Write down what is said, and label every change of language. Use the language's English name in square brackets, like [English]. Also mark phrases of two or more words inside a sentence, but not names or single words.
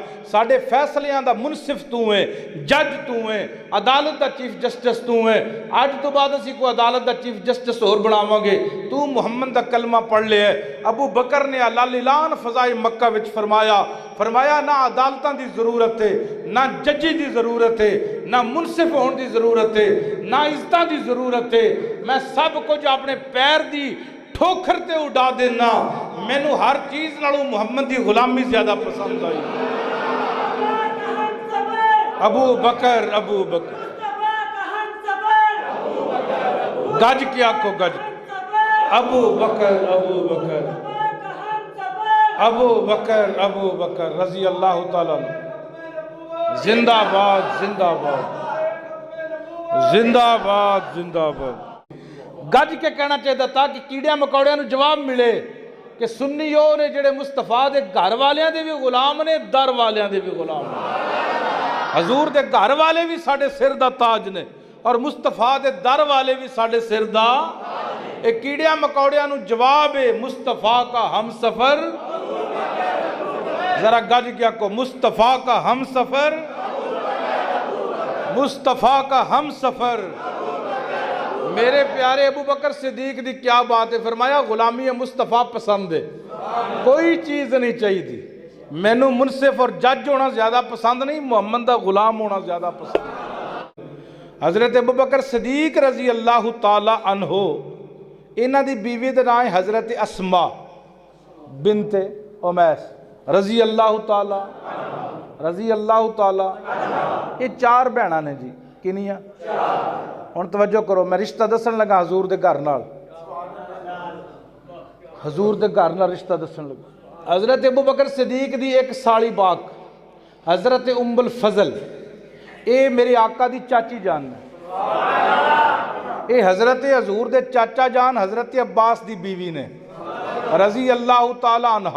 [Punjabi] ساڈے فیصلیاں دا منصف تو ہے, جج تو ہے, عدالت دا چیف جسٹس تو ہے. اج تو بعد اسی کو عدالت دا چیف جسٹس اور بناواں گے. تو محمد دا کلمہ پڑھ لے ہے. ابو بکر نے اعلان فضائے مکہ وچ فرمایا نہ عدالتاں دی ضرورت ہے, نہ ججی دی ضرورت ہے, نہ منصف ہون دی ضرورت ہے, نہ عزتاں دی ضرورت ہے. میں سب کچھ اپنے پیر دی ٹھوکر تے اڑا دینا. مینوں ہر چیز نالوں محمد دی غلامی زیادہ پسند آئی. ابو بکر گج کیا کو گج. ابو بکر [Arabic] رضی اللہ تعالیٰ [Punjabi] زندہ باد زندہ باد. گج کے [Urdu] کہنا چاہتا تھا کہ [Punjabi] کیڑیاں مکوڑیاں نو جواب ملے کہ سنی او نے جڑے مصطفیٰ دے گھر والیاں دے بھی غلام نے, در والیاں دے بھی غلام نے. حضور دے گھر والے بھی ساڑھے سر دا تاج نے اور مصطفیٰ دے در والے بھی ساڑھے سر دا. ایک کیڑیاں مکوڑیاں نو جواب ہے [Urdu] مصطفیٰ کا ہم سفر. [Punjabi] ذرا گج کیا کو [Urdu] مصطفیٰ کا ہم سفر, مصطفیٰ کا ہم سفر. [Punjabi] میرے پیارے ابو بکر صدیق دی کیا بات ہے. فرمایا غلامی مصطفیٰ پسند ہے, [Urdu] کوئی چیز نہیں چاہیے تھی. [Punjabi] مینوں منصف اور جج ہونا زیادہ پسند نہیں, محمد دا غلام ہونا زیادہ پسند. حضرت ابو بکر صدیق [Arabic] رضی اللہ تعالی عنہ, [Punjabi] انہاں دی بیوی دا نام ہے حضرت اسما بنت امیس [Arabic] رضی اللہ تعالی. [Punjabi] یہ 4 بہناں نے جی. کنیاں؟ ہن توجہ کرو, میں رشتہ دسن لگا حضور دے گھر نال. حضور دے گھر نال رشتہ دسن لگا. حضرت ابو بکر صدیق دی ایک سالی پاک حضرت ام الفضل, اے میرے آقا دی چاچی جان ہے. اے حضرت حضور دے چاچا جان حضرت عباس دی بیوی نے [Arabic] رضی اللہ تعالی عنہ.